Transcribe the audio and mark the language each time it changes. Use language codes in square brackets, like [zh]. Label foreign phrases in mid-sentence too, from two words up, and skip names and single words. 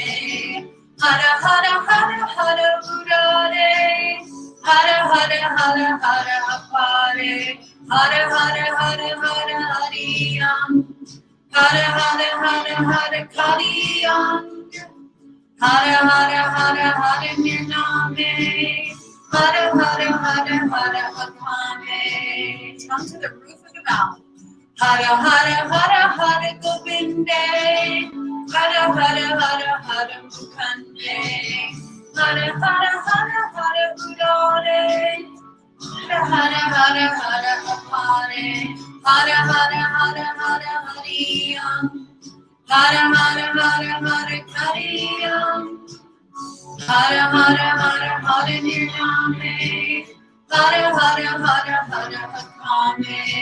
[sa] Hara Hara Hara Hara Udare, Hara Hara Hara Hara Apare, Hara Hara Hara Hara Hariyam, Hara Hara Hara Hara Kariyam, Hara Hara Hara Hara Nirname, Hara Hara Hara Hara Apame. [en] Come to the roof of the mouth. [sa] Hara Hara Hara Hara Govinde, Hara Hara Hara Hara Mukande, Hara Hara Hara Hara Udare, Hara Hara Hara Hara Apare, Hara Hara Hara Hara Hariyam, Hara Hara Hara Hara Kariyam, Hara Hara Hara Hara Nirname, Hara Hara Hara Hara Apame,